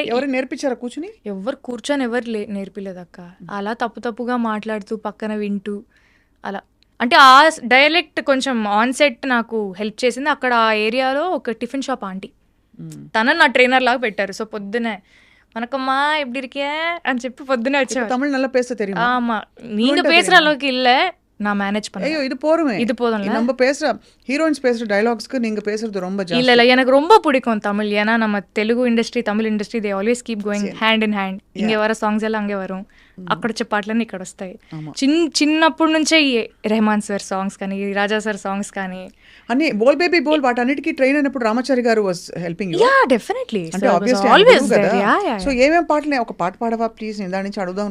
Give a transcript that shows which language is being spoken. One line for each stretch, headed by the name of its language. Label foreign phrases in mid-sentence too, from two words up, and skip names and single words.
Telugu: ఎవరు నేర్పించారా కూర్చుని? కూర్చొని ఎవరు నేర్పిలేదు అక్క. అలా తప్పుగా మాట్లాడుతూ పక్కన వింటూ అలా. అంటే ఆ డైలెక్ట్ కొంచెం ఆన్సెట్ నాకు హెల్ప్ చేసింది. అక్కడ ఆ ఏరియాలో ఒక
English: tiffin shop aunty,
Telugu: తనని నా ట్రైనర్ లాగా పెట్టారు. సో పొద్దునే
Tamil: வணக்கம்மா எப்படி இருக்கிய
Telugu: అని చెప్పి పొద్దునే వచ్చేవారు.
Tamil: தமிழ் நல்லா பேச தெரியுமா? ஆமா, நீங்க பேசுற அளவுக்கு இல்ல, நான் மேனேஜ் பண்ணேன். ஐயோ இது போருமே, இது போதும்ல. நம்ம பேசுற ஹீரோயின்ஸ் பேசுற டயலாக்ஸ்க்கு நீங்க பேசுறது ரொம்ப ஜாஸ்தி. இல்ல எனக்கு ரொம்ப பிடிக்கும் தமிழ். ஏன்னா நம்ம தெலுங்கு ఇండస్ట్రీ தமிழ் ఇండస్ట్రీ
English: they always keep going hand in hand.
Tamil: இங்கே வர சாங்ஸ் எல்லாம் அங்கே வரும்,
Telugu: అక్కడ వచ్చే పాటలన్నీ ఇక్కడ వస్తాయి. చిన్నప్పటి నుంచే రెహమాన్ సార్ సాంగ్స్ కానీ రాజా సార్ సాంగ్స్ కానీ అన్ని బోల్ బేబీ బోల్ వాటన్నిటికీ ట్రైన్ అయినప్పుడు రామాచారి గారు
English: was helping you. yeah definitely,
Telugu: అంటే ఆబ్వియస్లీ
English: always there.
Telugu: సో ఏమేం పాటలు, ఒక పాట పాడవా ప్లీజ్, నేను దాని నుంచి అడుగుదాం.